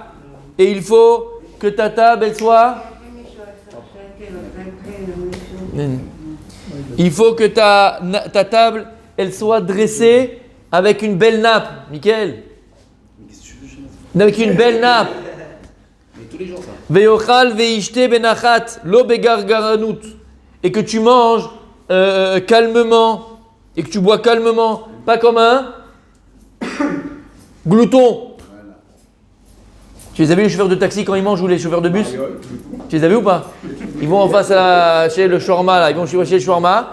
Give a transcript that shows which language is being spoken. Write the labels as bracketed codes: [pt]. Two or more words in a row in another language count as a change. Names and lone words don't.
[fr] Et il faut que ta table, elle soit. Il faut que ta table, elle soit dressée avec une belle nappe, Mickaël. Avec une belle nappe. Mais tous les jours ça. [he] Veyochal veishte benachat, lo begargaranut. [fr] Et que tu manges calmement. Et que tu bois calmement. Pas comme un glouton. Tu les as vus les chauffeurs de taxi quand ils mangent ou les chauffeurs de bus? Tu les as vus ou pas? Ils vont en face chez le shawarma là. Ils vont chez le shawarma.